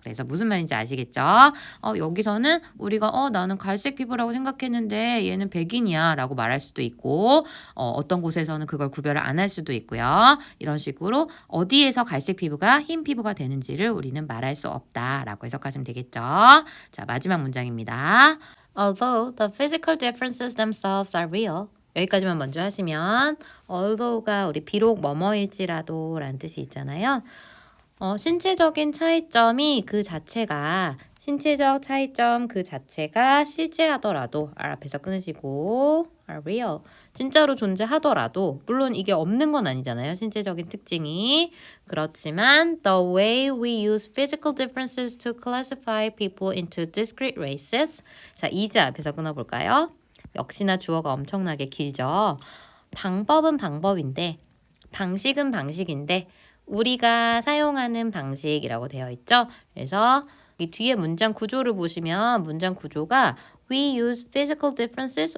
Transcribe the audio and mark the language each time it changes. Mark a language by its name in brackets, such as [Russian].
[Korean] 그래서 무슨 말인지 아시겠죠? 여기서는 우리가 나는 갈색 피부라고 생각했는데 얘는 백인이야 라고 말할 수도 있고 어떤 곳에서는 그걸 구별을 안 할 수도 있고요. 이런 식으로 어디에서 갈색 피부가 흰 피부가 되는지를 우리는 말할 수 없다라고 해석하시면 되겠죠. 자, 마지막 문장입니다. [English] Although the physical differences themselves are real. [Korean] 여기까지만 먼저 하시면 although가 우리 비록 뭐뭐일지라도 라는 뜻이 있잖아요. 신체적인 차이점이 그 자체가 신체적 차이점 그 자체가 실제하더라도 R 앞에서 끊으시고 [English] are real [Korean] 진짜로 존재하더라도 물론 이게 없는 건 아니잖아요. 신체적인 특징이 그렇지만 [English] the way we use physical differences to classify people into discrete races [Korean] 자 이제 앞에서 끊어볼까요? 역시나 주어가 엄청나게 길죠. 방법은 방법인데 방식은 방식인데 우리가 사용하는 방식이라고 되어 있죠. 그래서 이 뒤에 문장 구조를 보시면 문장 구조가 [English] We use physical differences.